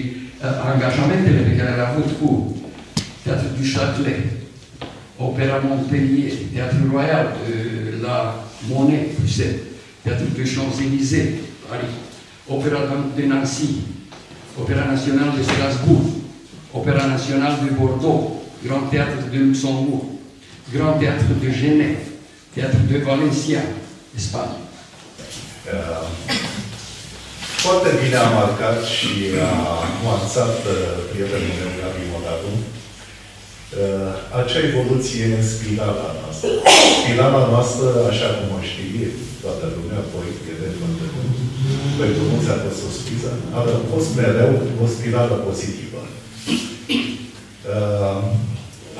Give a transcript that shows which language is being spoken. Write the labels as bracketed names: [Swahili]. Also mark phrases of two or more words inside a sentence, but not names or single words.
[Romanian] angajamentele pe care le-a avut cu Teatrul du Châtelet, Opera Montpellier, Teatrul Royal la Monet, Teatrul de Champs-Élysées, Paris, Opera de Nancy, Opera Națională de Strasbourg, Opera Națională de Bordeaux, Grand Théâtre de Luxembourg, Grand Théâtre de Genève, Teatrul de Valencia, Spania. Foarte bine a marcat și a nuanțat prietenul meu, Gabi Modaru, acea evoluție în spirala noastră. Spirala noastră, așa cum o știe toată lumea, eventual, pentru mulți a fost o spriză, a fost mereu o spirală pozitivă.